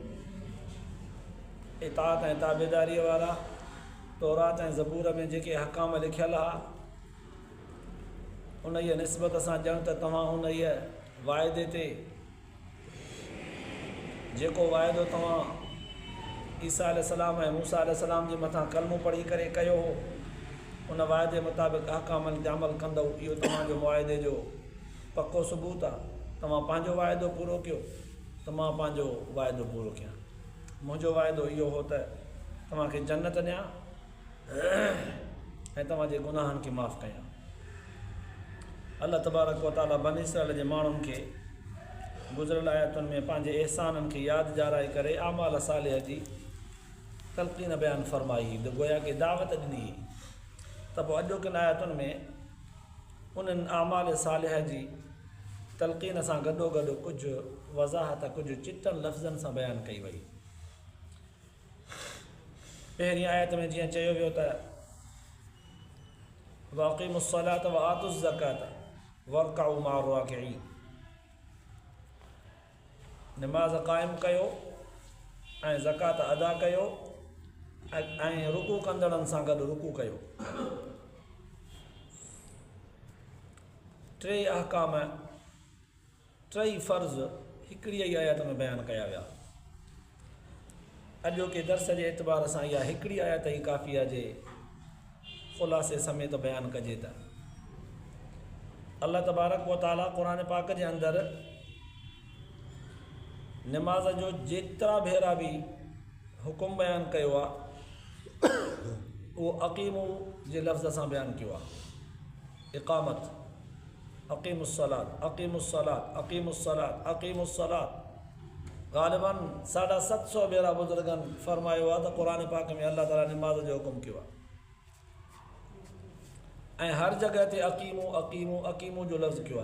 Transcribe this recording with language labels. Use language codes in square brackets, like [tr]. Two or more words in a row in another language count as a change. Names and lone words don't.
[sd] इताअत ऐं ताबेदारीअ वारा तौरात ऐं ज़बूर में जेके हकाम लिखियल हुआ उन जी निस्बत सां ॼण त तव्हां उन वाइदे ते जेको वाइदो तव्हां ईसा अलैहिस्सलाम ऐं मूसा अलैहिस्सलाम जे मथां कलमो पढ़ी करे कयो हो उन वाइदे मुताबिक़ अहकामनि ते अमल कंदव। इहो तव्हांजो मुआइदे जो पको सबूत आहे। तव्हां पंहिंजो वाइदो पूरो कयो त मां पंहिंजो वाइदो पूरो कयां। मुंहिंजो वाइदो इहो हो त तव्हांखे जन्नत ॾियां ऐं तव्हांजे गुनाहनि खे माफ़ु कयां। अल्लाह तबारक व तआला बनी इसराइल जे माण्हुनि खे गुज़िरियल आयतुनि में पंहिंजे एहसाननि खे यादि ॾियाराए करे आमाल सालिह जी तलक़ीन बयान फ़रमाई त गोया के दावत ॾिनी त पोइ अॼोकिन आयतुनि में उन्हनि आमाल सालिह जी तलक़ीन सां गॾोगॾु कुझु वज़ाहत कुझु चिटनि लफ़्ज़नि सां बयानु कई वई। पहिरीं आयत में जीअं चयो वियो त [ar] وأقيموا الصلاة وآتوا الزكاة واركعوا مع الراكعين. [sd] निमाज़ क़ाइमु कयो ऐं ज़कात अदा कयो ऐं रुकू कंदड़नि सां गॾु रुकू कयो। टे अहकाम टई फ़र्ज़ हिकिड़ी ई आयत में बयानु कया विया। अॼोके दर्स जे एतबार सां इहा हिकिड़ी आयत ई काफ़िया जे ख़ुलासे समेत बयानु कजे त अल्लाह तबारक व तआला क़ुरान पाक जे अंदरि निमाज़ जो जेतिरा भेरा बि हुकुम बयानु कयो आहे उहो अक़ीमू जे लफ़्ज़ सां बयानु कयो आहे। [ar] إقامة أقيموا الصلاة أقيموا الصلاة أقيموا الصلاة أقيموا الصلاة [sd] ग़ालिबन 750 भेरा बुज़ुर्गनि फ़रमायो आहे त क़ुरान पाक में अल्लाह ताला निमाज़ जो हुकुम कयो आहे ऐं हर जॻह ते [ar] أقيموا أقيموا أقيموا [sd] जो लफ़्ज़ कयो आहे।